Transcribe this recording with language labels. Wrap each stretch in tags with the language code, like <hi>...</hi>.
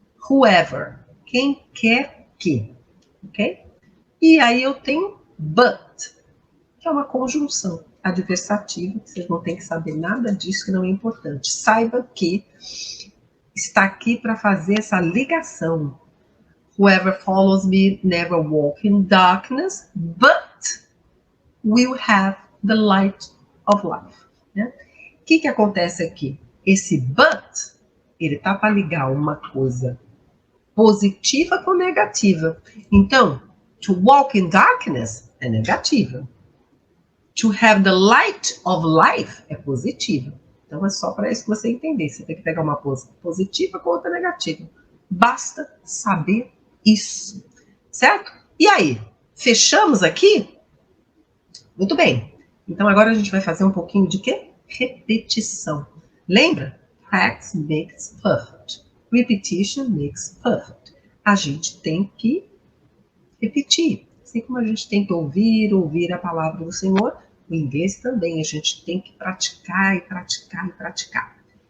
<pt>Whoever, quem quer que, ok? E aí eu tenho but, que é uma conjunção adversativa, que vocês não têm que saber nada disso, que não é importante. Saiba que está aqui para fazer essa ligação.</pt> <en>Whoever follows me never walk in darkness, but will have the light of life.</en> <pt>Né? O que acontece aqui? Esse but, ele tá para ligar uma coisa positiva com negativa. Então,</pt> <en>to walk in darkness</en> <pt>é negativa.</pt> <en>To have the light of life</en> <pt>é positiva. Então é só para isso que você entender. Você tem que pegar uma positiva com outra negativa. Basta saber isso, certo? E aí, fechamos aqui? Muito bem. Então agora a gente vai fazer um pouquinho de quê? Repetição. Lembra?</pt> <en>Practice makes perfect. Repetition makes perfect.</en> <pt>A gente tem que repetir. Assim como a gente tem que ouvir a palavra do Senhor, o inglês também a gente tem que praticar e praticar e praticar.</pt>